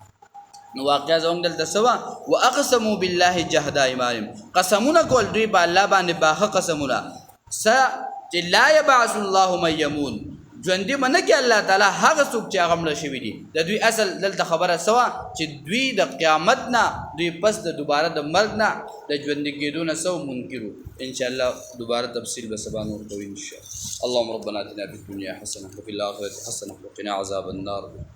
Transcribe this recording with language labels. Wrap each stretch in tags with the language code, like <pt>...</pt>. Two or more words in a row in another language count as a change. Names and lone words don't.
<ps>نو واقعا زموږ دلته څه وه</ps> <ar>واقسموا بالله جهد ایمانهم</ar> <ps>قسمونه کول دوی په الله باندې باښه قسمونه چې</ps> <ar>لا یبعث الله من یمون</ar> <ps>ژوندي به نه کړي الله تعالی هغه څوک چې هغه مړه شوي دي د دوی اصل دلته خبره څه وه چې دوی د قیامت نه دوی پس د دوباره د مرګ نه د ژوندي کېدو نه څه منکر انشاءالله دوباره تفصیل به سبا نور کوو انشاءالله</ps> <ar>اللهم ربنا اتنا فی الدنیا حسنه وفي الاخرة حسنه وقنا عذاب النار</ar>